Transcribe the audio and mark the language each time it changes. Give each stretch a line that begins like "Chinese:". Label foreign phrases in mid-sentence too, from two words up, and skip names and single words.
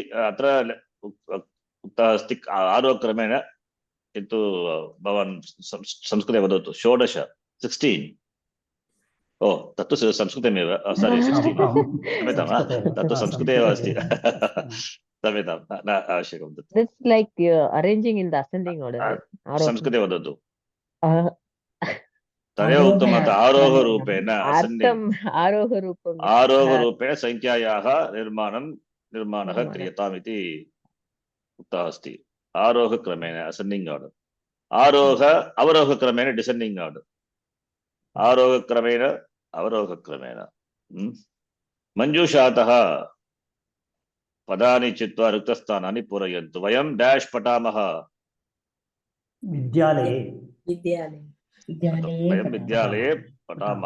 Sanskrit: अत्र उक्तः अस्ति आरोहक्रमेण, किन्तु भवान् संस्कृते वदतु. 16 16. ओ तत्तु संस्कृतमेव. सारी 16 क्षम्यतां, तत्तु संस्कृते एव अस्ति. क्षम्यतां, न आवश्यकं.
English: It's like arranging in the ascending order.
Sanskrit: संस्कृते वदतु. तदेव उक्तम्. आरोहरूपेण आरोहरूपेण संख्यायाः निर्माणः क्रियताम् इति उक्तः अस्ति. आरोहक्रमेण
English: ascending order,
Sanskrit: अवरोहक्रमेण
English: descending order.
Sanskrit: आरोहक्रमेण अवरोहक्रमेण. मञ्जूषातः पदानि चित्वा रिक्तस्थानानि पूरयन्तु. वयं डैश पठामः. विद्यालये वयं विद्यालये पठामः.